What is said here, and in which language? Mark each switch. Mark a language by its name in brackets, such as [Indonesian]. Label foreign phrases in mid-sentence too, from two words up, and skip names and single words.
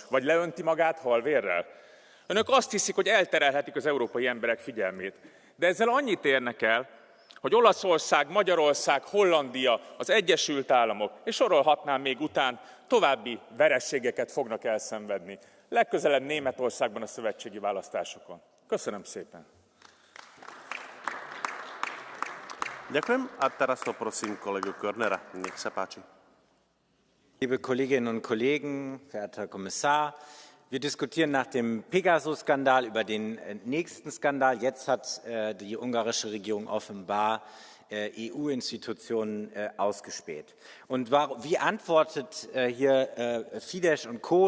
[Hungarian] Vagy leönti magát halvérrel? Önök azt hiszik, hogy elterelhetik az európai emberek figyelmét. De ezzel annyit érnek el, hogy Olaszország, Magyarország, Hollandia, az Egyesült Államok, és sorolhatnám még után, további vereségeket fognak elszenvedni. Legközelebb Németországban a szövetségi választásokon. Köszönöm szépen! [Slovak] Ďakujem. A teraz poprosím kolegu Körnera. Nech sa páči. [German] Liebe Kolleginnen und Kollegen, verehrter Herr Kommissar, wir diskutieren nach dem Pegasus-Skandal über den nächsten Skandal. Jetzt hat die ungarische Regierung offenbar EU-Institutionen ausgespäht. Und wie antwortet hier Fidesz und Co.